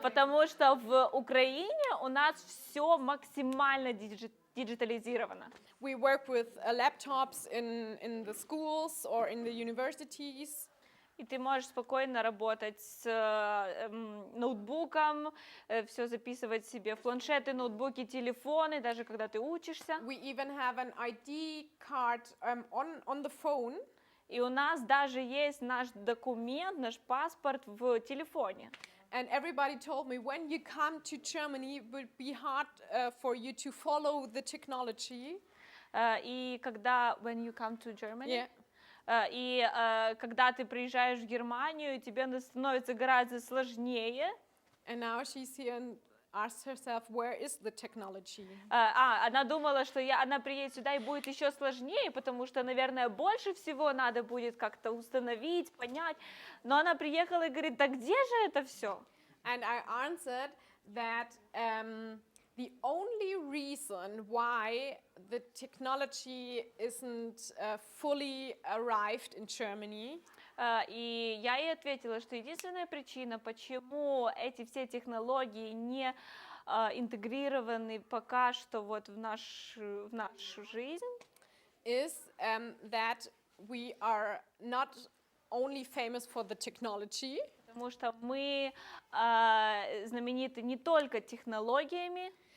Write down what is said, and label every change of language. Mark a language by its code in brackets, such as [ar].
[ru] Потому что в Украине у нас все максимально диджитализировано. [en] We work with laptops in the schools or in the universities. [ru] И ты можешь спокойно работать с ноутбуком, все записывать себе в планшеты, ноутбуки, телефоны, даже когда ты учишься. [en] We even have an ID card on the phone. [ru] И у нас даже есть наш документ, наш паспорт в телефоне. [en] And everybody told me, when you come to Germany, it would be hard for you to follow the technology. [ru] И когда, [en] when you come to Germany, Yeah. [ru] и когда ты приезжаешь в Германию, тебе становится гораздо сложнее. [en] And now she's here and asks herself, where is the technology? [ru] Она думала, что она приедет сюда и будет еще сложнее, потому что, наверное, больше всего надо будет как-то установить, понять. Но она приехала и говорит, да где же это все? [en] And I answered that the only reason why the technology isn't fully arrived in Germany [ru] И я ей ответила, что единственная причина, почему эти все технологии не интегрированы пока что вот в нашу жизнь, [en] is that we are not only famous for the technology, [ru] потому что мы знамениты не только технологиями,